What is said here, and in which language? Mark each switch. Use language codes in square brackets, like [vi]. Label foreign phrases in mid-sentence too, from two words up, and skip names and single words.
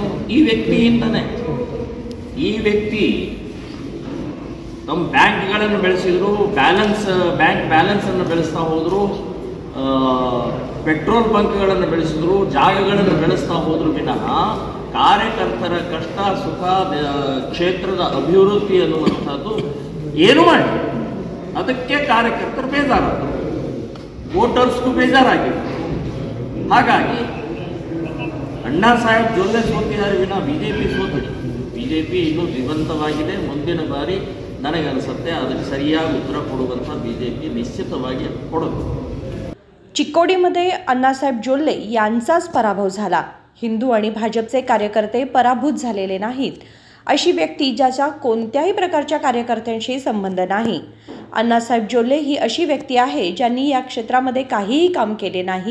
[kn] ಈ ವ್ಯಕ್ತಿಯಿಂದನೇ ಈ ವ್ಯಕ್ತಿ ತಮ್ಮ ಬ್ಯಾಂಕ್ಗಳನ್ನು ಬೆಳೆಸಿದ್ರು, [en] bank balance [kn] ಬೆಳೆಸ್ತಾ ಹೋದರು, [en] petrol bunks [kn] ಬೆಳೆಸಿದ್ರು, ಜಾಗಗಳನ್ನು ಬೆಳೆಸ್ತಾ ಹೋದ್ರು ವಿನಃ ಕಾರ್ಯಕರ್ತರ ಕಷ್ಟ ಸುಖ ಕ್ಷೇತ್ರದ ಅಭಿವೃದ್ಧಿ ಅನ್ನುವಂಥದ್ದು ಏನು ಮಾಡಿ ಅದಕ್ಕೆ ಕಾರ್ಯಕರ್ತರು ಬೇಜಾರಾದರು, ವೋಟರ್ಸ್ಗೂ ಬೇಜಾರಾಗಿತ್ತು। ಹಾಗಾಗಿ ಅಣ್ಣಾ ಸಾಹೇಬ್ ಜೊಲ್ಲೆ ಸೋತಿದ್ದಾರೆ ವಿನಃ ಬಿಜೆಪಿ ಸೋತಿದೆ। ಬಿಜೆಪಿ ಇನ್ನೂ ಜೀವಂತವಾಗಿದೆ। ಮುಂದಿನ ಬಾರಿ ನನಗನ್ಸುತ್ತೆ ಅದಕ್ಕೆ ಸರಿಯಾಗಿ ಉತ್ತರ ಕೊಡುವಂಥ ಬಿಜೆಪಿ ನಿಶ್ಚಿತವಾಗಿ ಕೊಡಬೇಕು। [mr] चिक्कोडीमध्ये अण्णासाहेब जोल्ले यांचाच पराभव झाला। हिंदू आणि भाजपचे कार्यकर्ते पराभूत झालेले नाहीत, अशी व्यक्ती ज्याचा कोणत्याही प्रकारच्या कार्यकर्त्यांशी संबंध नाही। अण्णासाहेब जोल्ले ही अशी व्यक्ती आहे ज्यांनी या क्षेत्रामध्ये काहीही काम केले नाही।